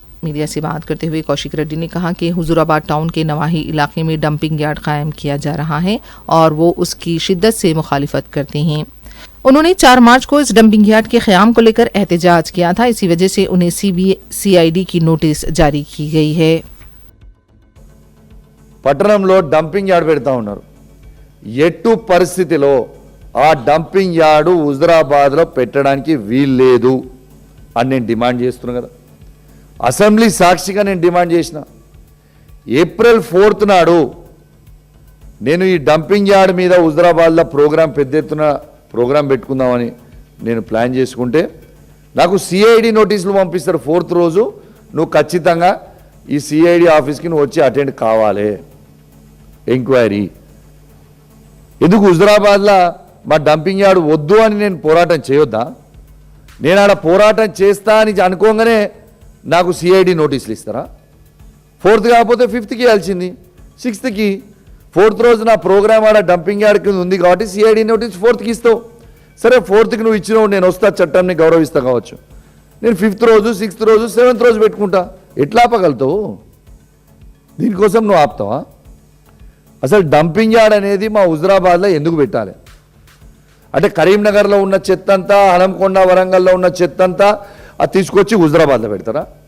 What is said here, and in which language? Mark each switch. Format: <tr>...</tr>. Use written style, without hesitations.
<hi>Media से बात करते हुए कौशिक रेड्डी ने कहा कि हुजूराबाद टाउन के नवाही इलाके में डंपिंग यार्ड कायम किया जा रहा है और वो उसकी शिद्दत से मुखालिफत करते हैं। उन्होंने 4 मार्च को इस डंपिंग यार्ड के क़याम को लेकर एहतजाज किया था। इसी वजह से उन्हें CID की नोटिस जारी की गई है।</hi> <te>పట్టణంలో డంపింగ్ యార్డ్ పెడతా ఉన్నారు. ఎట్టు పరిస్థితిలో ఆ డంపింగ్ యార్డు హుజురాబాద్లో పెట్టడానికి వీల్లేదు అని నేను డిమాండ్ చేస్తున్నాను కదా. అసెంబ్లీ సాక్షిగా నేను డిమాండ్ చేసిన. ఏప్రిల్ 4th నాడు నేను ఈ డంపింగ్ యార్డ్ మీద హుజురాబాద్లో పెద్ద ఎత్తున ప్రోగ్రాం పెట్టుకుందామని నేను ప్లాన్ చేసుకుంటే నాకు CID నోటీసులు పంపిస్తారు. 4th రోజు నువ్వు ఖచ్చితంగా ఈ CID ఆఫీస్కి నువ్వు వచ్చి అటెండ్ కావాలి, ఎంక్వైరీ. ఎందుకు హుజురాబాద్లో మా డంపింగ్ యార్డ్ వద్దు అని నేను పోరాటం చేయొద్దా? నేను ఆడ పోరాటం చేస్తా అని అనుకోగానే నాకు CID నోటీసులు ఇస్తారా? 4th కాకపోతే 5th ఇవ్వాల్సింది, 6th. 4th రోజు నా ప్రోగ్రామ్ ఆడ డంపింగ్ యార్డ్ కింద ఉంది కాబట్టి CID నోటీస్ 4th ఇస్తావు. సరే 4th నువ్వు ఇచ్చినావు, నేను వస్తా, చట్టాన్ని గౌరవిస్తా కావచ్చు. నేను 5th రోజు, 6th రోజు, 7th రోజు పెట్టుకుంటా. ఎట్లా ఆపగలుగుతావు? దీనికోసం నువ్వు ఆపుతావా? అసలు డంపింగ్ యార్డ్ అనేది మా హుజురాబాద్లో ఎందుకు పెట్టాలి అంటే కరీంనగర్లో ఉన్న చెత్త అంతా, హనంకొండ, వరంగల్లో ఉన్న చెత్త అంతా అది తీసుకొచ్చి హుజురాబాద్లో పెడతారా?</te>